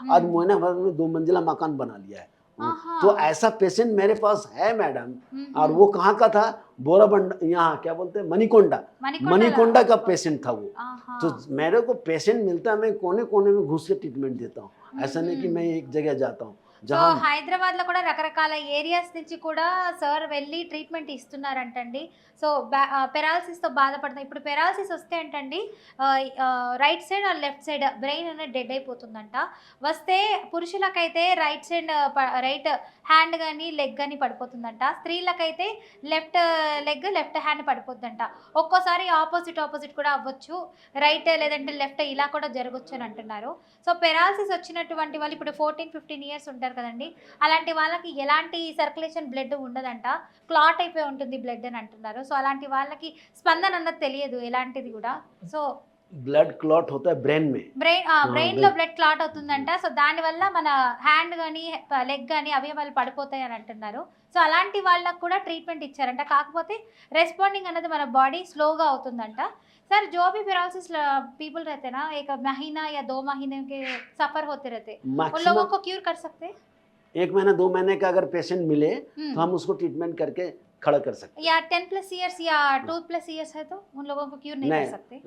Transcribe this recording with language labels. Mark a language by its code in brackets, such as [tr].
[hi] आज मुआयनाबाद में 2 मंजिला मकान बना लिया है। आहा. तो ऐसा पेशेंट मेरे पास है मैडम। और वो कहाँ का था? बोराबंड, यहाँ क्या बोलते हैं, मणिकोंडा, मणिकोंडा का पेशेंट था वो। आहा. तो मेरे को पेशेंट मिलता है, मैं कोने कोने में घुस के ट्रीटमेंट देता हूँ, ऐसा नहीं कि मैं एक जगह जाता हूँ సో जहाँ [te] హైదరాబాద్ లో కూడా రకరకాల ఏరియాస్ నుంచి కూడా సార్ వెళ్ళి ట్రీట్మెంట్ ఇస్తున్నారంటండి. సో పెరాలసిస్ తో బాధపడుతున్నా. ఇప్పుడు పెరాలసిస్ వస్తే అంటండి right side are left side brain అనేది డెడ్ అయిపోతుందంట. వస్తే పురుషులకైతే రైట్ సైడ్ రైట్ హ్యాండ్ కానీ లెగ్ కానీ పడిపోతుందంట. స్త్రీలకైతే లెఫ్ట్ లెగ్ లెఫ్ట్ హ్యాండ్ పడిపోతుందంట. ఒక్కోసారి ఆపోజిట్ కూడా అవ్వచ్చు, రైట్ లేదంటే లెఫ్ట్ ఇలా కూడా జరగచ్చు అని అంటున్నారు. సో పెరాలసిస్ వచ్చినటువంటి వాళ్ళు ఇప్పుడు 14-15 ఇయర్స్ ఉంటారు కదండి, అలాంటి వాళ్ళకి ఎలాంటి సర్క్యులేషన్ బ్లడ్ ఉండదంట, క్లాట్ అయిపోయి ఉంటుంది బ్లడ్ అని అంటున్నారు. సో అలాంటి వాళ్ళకి స్పందన అన్నది తెలియదు ఎలాంటిది కూడా. సో [hi] ब्लड क्लॉट होता है ब्रेन में। [te] బ్రెయిన్ లో బ్లడ్ క్లాట్ అవుతుందంట. సో దాని వల్ల మన హ్యాండ్ గానీ లెగ్ గానీ అవయవాలు పడిపోతాయి అని అంటున్నారు. సో అలాంటి వాళ్ళకు కూడా ట్రీట్మెంట్ ఇచ్చారంట. కాకపోతే రెస్పాండింగ్ అనేది మన బాడీ స్లోగా అవుతుందంట. [hi] सर जो भी पैरालिसिस पीपल रहते हैं ना, 1 महीना या 2 महीने के सफर होते रहते, उन लोगों को क्योर कर सकते हैं? 1 महीना 2 महीने का अगर पेशेंट मिले तो हम उसको ट्रीटमेंट करके खड़ा कर सकते हैं। या 10+ इयर्स या 2+ इयर्स है तो उन लोगों को क्योर नहीं कर सकते?